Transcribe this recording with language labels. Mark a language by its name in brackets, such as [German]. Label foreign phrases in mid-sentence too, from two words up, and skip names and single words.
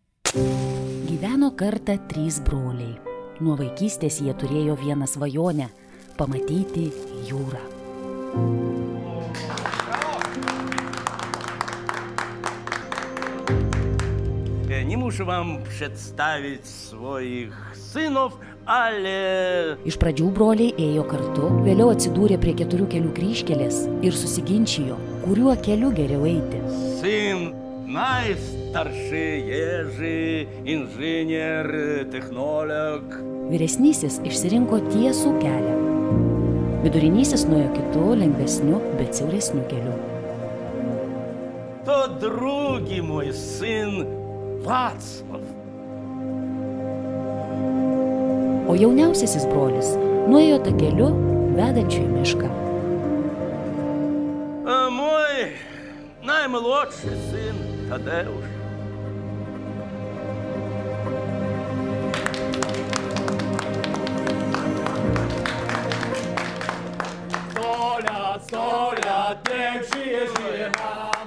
[Lithuanian] Gyveno kartą 3 broliai. Nuo vaikystės jie turėjo vieną svajonę – pamatyti jūrą. [Polish] Nie muszę wam przedstawić swoich synów, ale... [Lithuanian] Iš pradžių broliai ėjo kartu, vėliau atsidūrė prie 4 kelių kryžkelės ir susiginčijo, kuriuo keliu geriau eiti. [Polish] Syn najstarszy Jerzy, inżynier, technolog. [Lithuanian] Vyresnysis išsirinko tiesų kelią. Vidurinysis nuėjo kitu, lengvesniu, bet siauresniu keliu. [Polish] To drugi mój syn Wacław. [Lithuanian] O jauniausiasis brolis nuėjo takeliu vedančiu į mišką. [Polish] A mój najmłodszy syn Tadeusz. Sto lat, niech żyje nam!